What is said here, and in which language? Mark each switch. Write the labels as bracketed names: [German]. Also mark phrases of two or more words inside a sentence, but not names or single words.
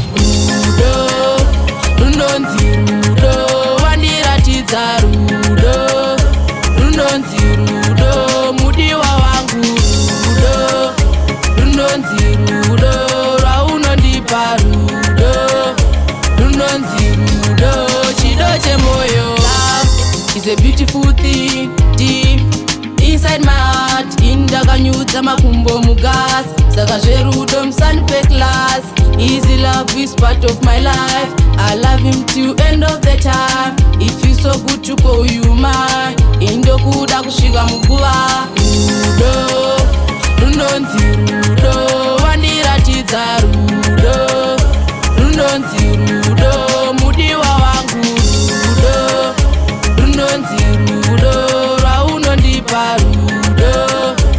[Shona] Rudo, runonzi rudo, wandiratidza rudo. Runonzi rudo, mudiwa wangu rudo. Runonzi rudo, rwaunondipa rudo. Runonzi rudo, chido chemoyo. [English] Love is a beautiful thing, deep inside my heart. [Shona] Indakanyudza makumbo mugasi, saka zverudo musanipe class. [English] Easy love is part of my life. I love him till end of the time. It feels so good to call you mine. [Shona] Indokuda kusvika muguva. Rudo, runonzi rudo, wandiratidza rudo. Runonzi rudo, mudiwa wangu rudo. Runonzi rudo, rwaunondipa rudo.